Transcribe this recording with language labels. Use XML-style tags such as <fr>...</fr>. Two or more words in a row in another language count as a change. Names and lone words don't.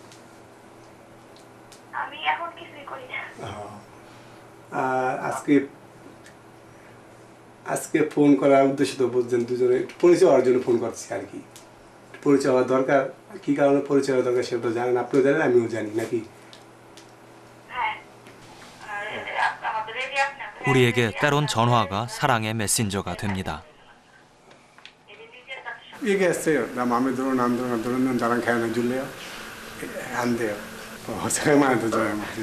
<bn>আমি এখন কিছুই করি না আজকে ফোন করার উদ্দেশ্য তো বুঝছেন দুজনে একটু পরিচয় হওয়ার জন্য ফোন করছি আর কি পরিচয় হওয়া দরকার কি কারণে পরিচয় হওয়া দরকার সেটা তো জানেন আপনিও জানেন আমিও জানি নাকি</bn> <ko>우리에게 때론 전화가 사랑의 메신저가 됩니다. 얘기했어요. 나 마음에 들어 안 들어 들으면 나랑 가면 줄래요? 안 돼요. 생각만 해도 좋아요.</ko>